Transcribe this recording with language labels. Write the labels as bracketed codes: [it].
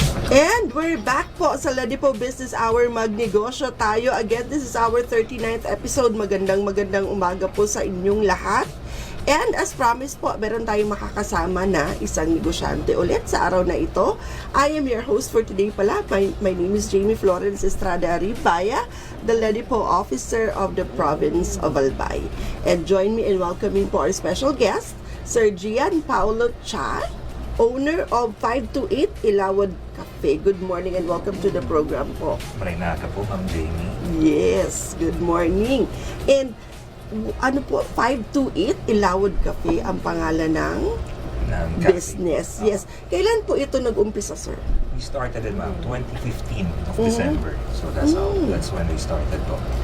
[en] And we're back po sa Ledipo Business Hour. [tl] Magnegosyo tayo. [en] Again, this is our 39th episode. [tl] Magandang umaga po sa inyong lahat. [en] And as promised [tl] po, meron tayong makakasama na isang negosyante ulit sa araw na ito. [en] I am your host for today pala. My name is Jamie Florence Estrada Ribaya, the Ledipo Officer of the Province of Albay. And join me in welcoming po our special guest, Sir Gian Paulo Cha, owner of 528 Ilawod Cafe. Good morning and welcome to the program po. Marinaka po, Ma'am Jamie. Yes, good morning. [tl] And ano po, 528 Ilawod Cafe ang pangalan ng business. Yes. Kailan po ito nag-umpisa, sir? [en] We started in 2015 of December. So that's when we started po.